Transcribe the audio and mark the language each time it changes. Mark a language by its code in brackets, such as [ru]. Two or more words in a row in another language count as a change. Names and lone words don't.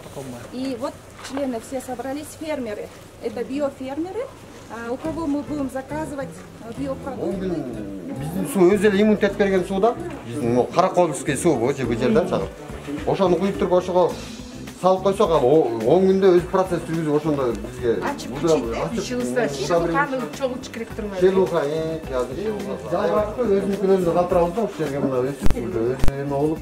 [ru] И вот члены все собрались, фермеры. Это биофермеры, у кого мы будем заказывать биопродукты. [ky] Биздин суу өз эле иммунитет берген суу да. Биздин Караколский суу бу жерден чыгып. Ошону куюп туруп ошого салып койсок, ал 10 күндө өз процесс жүргүзүп ошондо бизге Шелуханы чогултуш керек турбайбы? Шелуха, жалбыракты өзүнүкүн өзү калтырабыз да, ушул жерге мына өсүп, өзүнө болуп.